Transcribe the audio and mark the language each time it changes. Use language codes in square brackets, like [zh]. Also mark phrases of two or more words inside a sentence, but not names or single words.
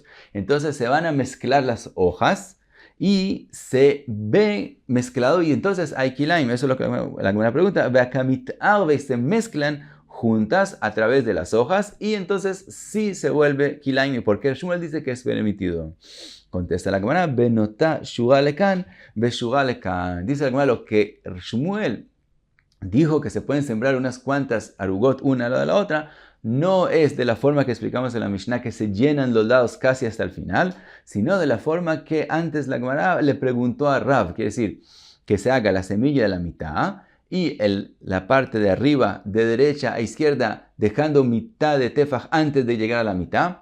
[es] Entonces se van a mezclar las hojas y se ve mezclado y entonces hay kilaim. Eso es lo que la buena pregunta. Se mezclan juntas a través de las hojas y entonces sí se vuelve kilaim. ¿Y por qué Shmuel dice que es permitido? Contesta la Gemara, [arc] benotá shugalekan, beshugalekan. [es] Dice la Gemara lo que Shmuel dijo que se pueden sembrar unas cuantas arugot una a la otra, no es de la forma que explicamos en la Mishnah, que se llenan los lados casi hasta el final, sino de la forma que antes la Gemara le preguntó a Rav, quiere decir, que se haga la semilla de la mitad y la parte de arriba, de derecha a izquierda, dejando mitad de tefaj antes de llegar a la mitad,